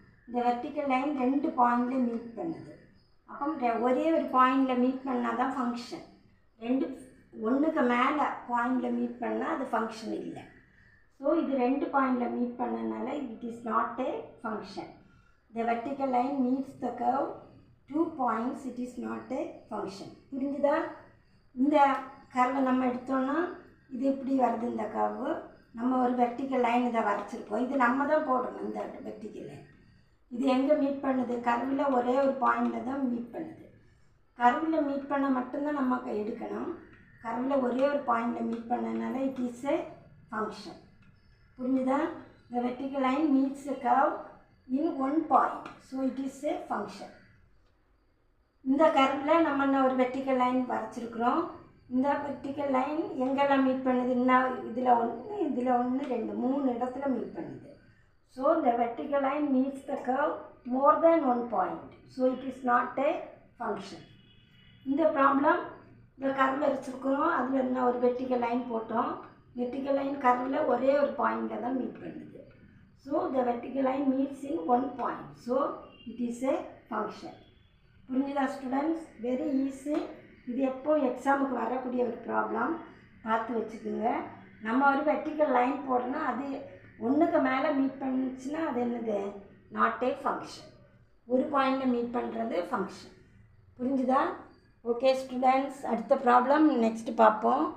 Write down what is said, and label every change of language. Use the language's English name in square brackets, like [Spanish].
[Tamil] இந்த vertical line 2 பாயிண்டில் meet பண்ணுது. அப்போ ஒரே ஒரு பாயிண்டில் மீட் பண்ணால் தான் ஃபங்க்ஷன். ஒன்றுக்கு மேலே பாயிண்டில் மீட் பண்ணால் அது ஃபங்க்ஷன் இல்லை. ஸோ இது 2 பாயிண்டில் மீட் பண்ணனால [English] It is not a function. The vertical line meets the curve 2 points, it is not a function. [Tamil] புரிஞ்சுதா? இந்த கர்வை நம்ம எடுத்தோன்னா இது எப்படி வருது? இந்த கர்வு நம்ம ஒரு வெர்டிக்கல் லைன் இதை வரைச்சிருக்கோம். இது நம்ம தான் போடணும். இந்த வெர்டிக்கல் லைன் இது எங்கே மீட் பண்ணுது? கர்வில் ஒரே ஒரு பாயிண்டில் தான் மீட் பண்ணுது. கர்வில் மீட் பண்ண மட்டும்தான் நம்ம எடுக்கணும். கர்வில் ஒரே ஒரு பாயிண்டில் மீட் பண்ணனால [English] It is a function. [Tamil] புரிஞ்சுதா? [English] The vertical line meets the curve in one point, so it is a function. [Tamil] இந்த கர்வில் நம்ம ஒரு வெர்டிக்கல் லைன் வரைச்சிருக்கிறோம். இந்த வெர்டிக்கல் லைன் எங்கெல்லாம் மீட் பண்ணுதுன்னா, இதில் 1 இதில் 1 2 3 இடத்துல மீட் பண்ணுது. [English] So இந்த vertical line meets the curve more than 1 point, so it is not a function. [Tamil] இந்த ப்ராப்ளம் இந்த கர்வ் வரைச்சிருக்கிறோம். அதில் என்ன ஒரு வெர்டிக்கல் லைன் போட்டோம். வெர்டிக்கல் லைன் கர்வில் ஒரே ஒரு பாயிண்டில் தான் மீட் பண்ணுது. [English] So the vertical line meets in one point, so it is a function. [Tamil] புரிஞ்சுதா ஸ்டூடெண்ட்ஸ்? [English] Very easy. [Tamil] இது எப்போ எக்ஸாமுக்கு வரக்கூடிய ஒரு ப்ராப்ளம், பார்த்து வச்சுக்கோங்க. நம்ம ஒரு வெர்டிக்கல் லைன் போடணும்னா அது ஒன்றுக்கு மேலே மீட் பண்ணிச்சுன்னா அது என்னது? [English] Not a function. [Tamil] ஒரு பாயிண்டில் மீட் பண்ணுறது ஃபங்க்ஷன். புரிஞ்சுதா? [English] okay students, [Tamil] அடுத்த ப்ராப்ளம் நெக்ஸ்ட் பார்ப்போம்.